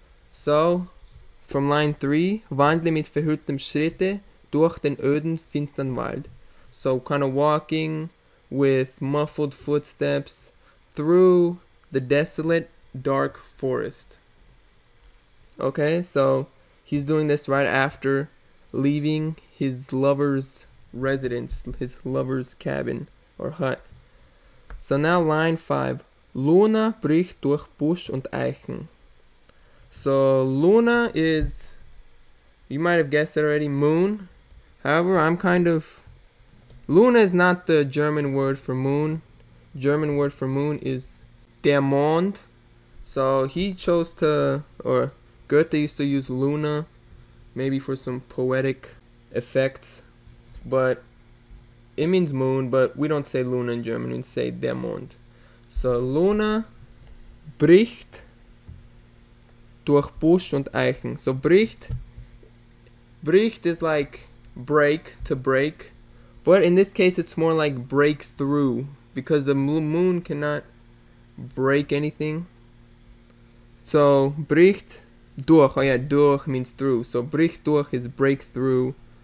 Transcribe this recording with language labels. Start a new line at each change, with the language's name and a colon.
English: So from line 3,
German: wandle mit verhülltem Schritte durch den öden finstern Wald.
English: So kind of walking with muffled footsteps through the desolate dark forest. Okay, so he's doing this right after leaving his lover's residence, his lover's cabin or hut. So now line 5.
German: Luna bricht durch Busch und Eichen.
English: So Luna is, you might have guessed it already, moon. However, Luna is not the German word for moon. German word for moon is der Mond. So he chose to, or Goethe used to use Luna, maybe for some poetic effects. But it means moon, but we don't say Luna in German, we say der Mond. So
German: Luna bricht durch Busch und Eichen.
English: So bricht is like break, to break, but in this case it's more like break through, because the moon cannot break anything. So bricht durch, oh yeah, durch means through, so bricht durch is break through.